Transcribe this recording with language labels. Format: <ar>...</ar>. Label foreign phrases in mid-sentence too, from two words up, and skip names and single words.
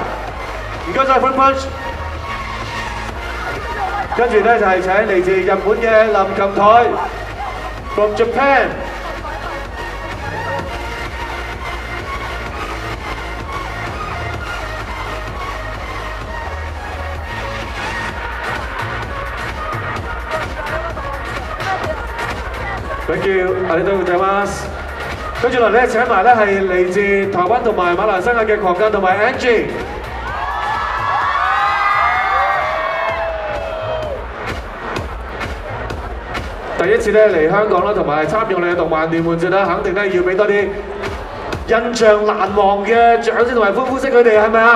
<yue>唔該晒 Fruit Punch， 跟住咧就係請嚟自日本嘅林琴台</yue> <en>from Japan。 Thank you，</en> <ja>ありがとうございます。</ja> <yue>跟住落嚟咧請埋咧係嚟自台灣同埋馬來西亞嘅狂間同埋 Angie。第一次咧嚟香港啦，同埋參與我哋嘅動漫聯歡節啦，肯定咧要俾多啲印象難忘嘅掌聲同埋歡呼聲佢哋，係咪啊？</yue>